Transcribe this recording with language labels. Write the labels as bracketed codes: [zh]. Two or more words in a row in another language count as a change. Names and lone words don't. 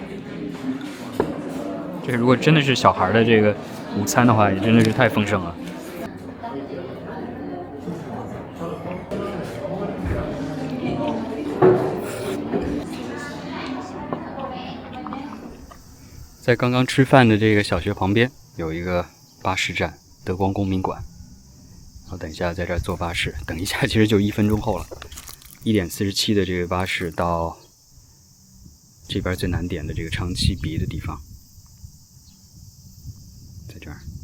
[zh] 這如果真的是小孩的這個午餐的話，也真的是太豐盛了。在刚刚吃飯的這個小學旁邊有一個巴士站，德光公民館。然後等一下在這兒坐巴士，等一下其實就1分鐘後了。1:47的這個巴士到這邊最南點的這個長崎鼻的地方，在這兒。